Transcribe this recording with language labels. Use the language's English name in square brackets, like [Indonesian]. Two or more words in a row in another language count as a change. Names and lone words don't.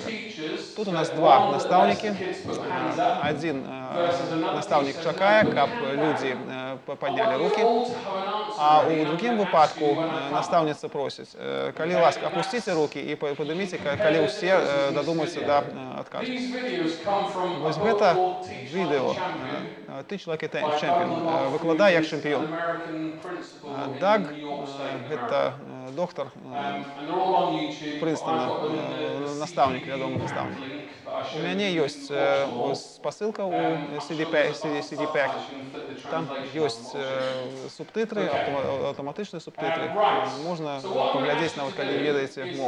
[Belarusian] Тут у нас два настаўнікі. Адзін настаўнік чакае, каб людзі паднялі рукі, а ў другім выпадку настаўніца просіць, калі ласка, апусціце рукі і падыміце, калі ўсе дадумаюцца да адказу. Вось гэта відэо «Teach like a champion», выкладай як чэмпіён. Даг, гэта доктар Прынстона, настаўнік, вядомы настаўнік. У мяне ёсць спасылка ў CD-Pack, там ёсць субтытры, аўтаматычныя субтытры, можна паглядзець нават, калі ведаеце мову.